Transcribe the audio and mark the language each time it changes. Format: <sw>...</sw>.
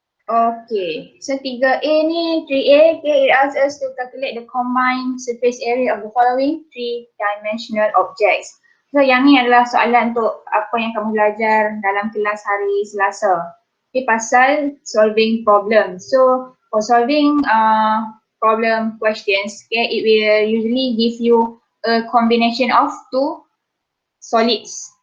<en>Okay, so 3A ni, 3A, okay, it asks us to calculate the combined surface area of the following 3-dimensional objects.</en> <ms>So yang ni adalah soalan untuk apa yang kamu belajar dalam kelas hari Selasa.</ms> <en>Okay,</en> <ms>pasal solving problem.</ms> <en>So for solving problem questions, okay, it will usually give you a combination of 2 solids.</en>